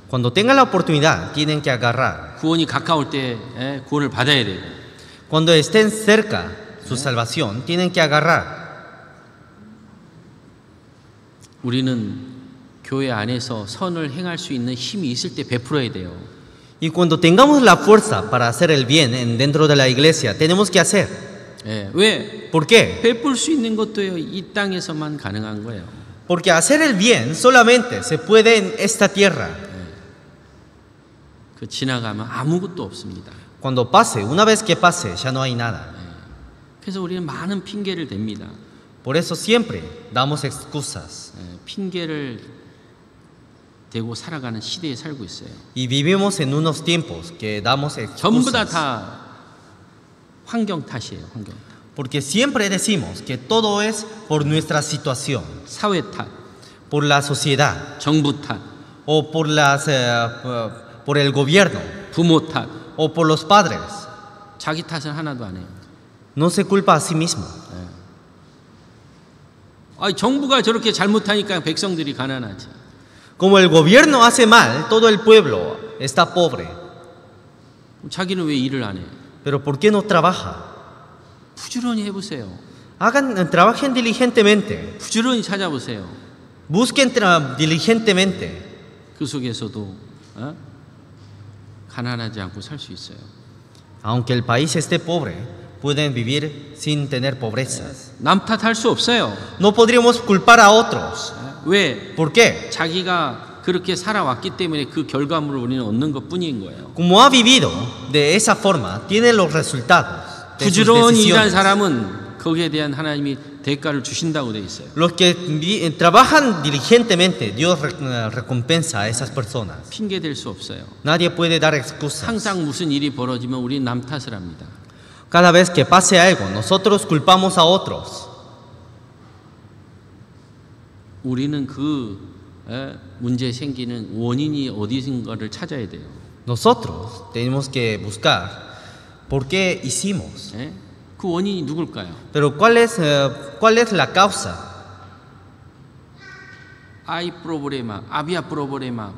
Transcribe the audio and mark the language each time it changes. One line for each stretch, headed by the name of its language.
Spanish: Cuando tengan la oportunidad, tienen que agarrar.
Korean: 구원이 가까울 때 구원을 받아야 되고
Spanish: Cuando estén cerca su salvación, tienen que agarrar.
Korean: 우리는 교회 안에서 선을 행할 수 있는 힘이 있을 때 베풀어야 돼요.
Spanish: Y cuando tengamos la fuerza para hacer el bien dentro de la iglesia, tenemos que hacer.
Korean: 왜?
Spanish: ¿Por qué?
Korean: 베풀 수 있는 것도요, 이 땅에서만 가능한 거예요.
Spanish: Porque hacer el bien solamente se puede en esta tierra.
Korean: 그 지나가면 아무것도 없습니다.
Spanish: Cuando pase, una vez que pase, ya no hay nada.
Korean: 그래서 우리는 많은 핑계를 댑니다.
Spanish: Por eso siempre damos excusas.
Korean: 핑계를 대고 살아가는 시대에 살고 있어요.
Spanish: Y vivimos en unos tiempos que damos
Korean: 전부
Spanish: excusas.
Korean: 다 환경 탓이에요. 환경 탓.
Spanish: Porque siempre decimos que todo es por nuestra situación,
Korean: 사회 탓,
Spanish: por la sociedad
Korean: 정부 탓,
Spanish: o por el gobierno
Korean: 부모 탓.
Spanish: o por los padres.
Korean: 자기 탓은 하나도 안 해요.
Spanish: No se culpa a sí mismo.
Korean: 정부가 저렇게 잘못하니까 백성들이 가난하지.
Spanish: Como el gobierno hace mal, todo el pueblo está pobre.
Korean: 자기는 왜 일을 안 해?
Spanish: Pero ¿por qué no trabaja?
Korean: 부지런히 해보세요.
Spanish: Trabajen diligentemente.
Korean: 부지런히 찾아보세요.
Spanish: Busquen diligentemente.
Korean: 그 속에서도 가난하지 않고 살 수 있어요.
Spanish: Aunque el país esté pobre, pueden vivir sin tener pobrezas.
Korean: 남 탓할 수 없어요.
Spanish: No podríamos culpar a otros.
Korean: 왜?
Spanish: ¿Por qué?
Korean: 자기가 그렇게 살아왔기 때문에 그 결과물을 우리는 얻는 것 뿐인 거예요.
Spanish: Como ha vivido de esa forma, tiene los resultados de sus
Korean: 부지런히 일한
Spanish: decisiones.
Korean: 사람은 거기에 대한 하나님이 대가를 주신다고 돼 있어요.
Spanish: Los que trabajan diligentemente, Dios recompensa a esas personas.
Korean: 핑계 댈 수 없어요.
Spanish: Nadie puede dar excusas.
Korean: 항상 무슨 일이 벌어지면 우리는 남 탓을 합니다.
Spanish: Cada vez que pase algo, nosotros culpamos a otros.
Korean: 우리는 그 문제 생기는 원인이 어디인가를 찾아야 돼요.
Spanish: Nosotros tenemos que buscar por qué hicimos.
Korean: 그 원인이 누굴까요?
Spanish: Pero ¿cuál es la causa? Hay problema, había problema.